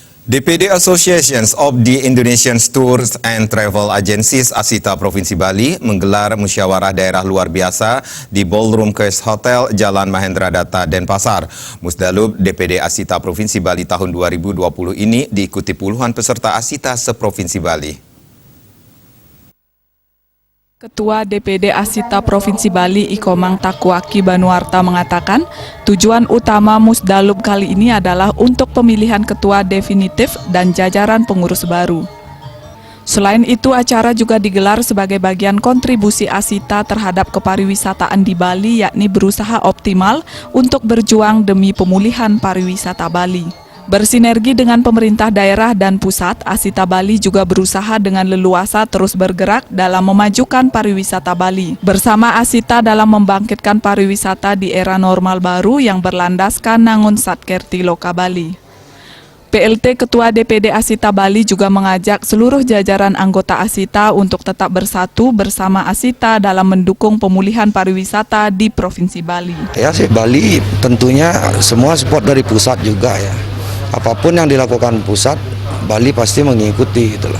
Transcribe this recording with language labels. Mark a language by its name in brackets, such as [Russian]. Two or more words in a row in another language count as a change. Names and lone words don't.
[Indonesian] DPD Associations of the Indonesian Tours and Travel Agencies Asita Provinsi Bali menggelar musyawarah daerah luar biasa di Ballroom Quest Hotel Jalan Mahendra Data, Denpasar. Musdalub DPD Asita Provinsi Bali tahun 2020 ini diikuti puluhan peserta Asita seprovinsi Bali. Ketua DPD Asita Provinsi Bali Ikomang Takuaki Banuarta mengatakan, tujuan utama Musdalub kali ini adalah untuk pemilihan ketua definitif dan jajaran pengurus baru. Selain itu, acara juga digelar sebagai bagian kontribusi Asita terhadap kepariwisataan di Bali, yakni berusaha optimal untuk berjuang demi pemulihan pariwisata Bali. Bersinergi dengan pemerintah daerah dan pusat, Asita Bali juga berusaha dengan leluasa terus bergerak dalam memajukan pariwisata Bali. Bersama Asita dalam membangkitkan pariwisata di era normal baru yang berlandaskan Nangun Satkerti Loka Bali. PLT Ketua DPD Asita Bali juga mengajak seluruh jajaran anggota Asita untuk tetap bersatu bersama Asita dalam mendukung pemulihan pariwisata di Provinsi Bali. Ya sih, Bali tentunya semua support dari pusat juga ya. Apapun yang dilakukan pusat, Bali pasti mengikuti itulah.